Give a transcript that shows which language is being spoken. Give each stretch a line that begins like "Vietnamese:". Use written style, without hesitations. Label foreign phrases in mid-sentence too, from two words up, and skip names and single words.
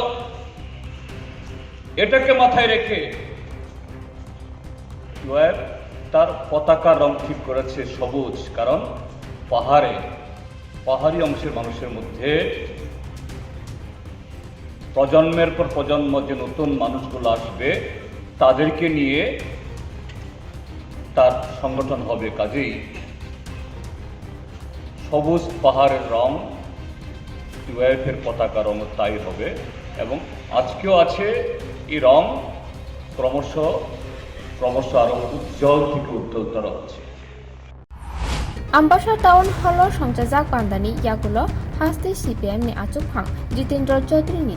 Bangla: এটাকে মাথায় রেখে তার পতাকা রং ঠিক করেছে সবুজ, কারণ পাহাড়ি অংশের মানুষের মধ্যে প্রজন্মের পর প্রজন্ম যে নতুন মানুষগুলো আসবে তাদেরকে নিয়ে তার সংগঠন হবে। কাজেই সবুজ পাহাড়ের রং টিওয়াইএফের পতাকা রং তাই হবে এবং আজকেও আছে। এই রং ক্রমশ আরো উজ্জ্বল থেকে উজ্জ্বলতর হচ্ছে।
Kok Borok: आम्बासा
English: town hall
Kok Borok: संजाक पान्डानि यागुलो हास्ते CPIM नि आचुकफां जितेन्द्र चौधुरी नि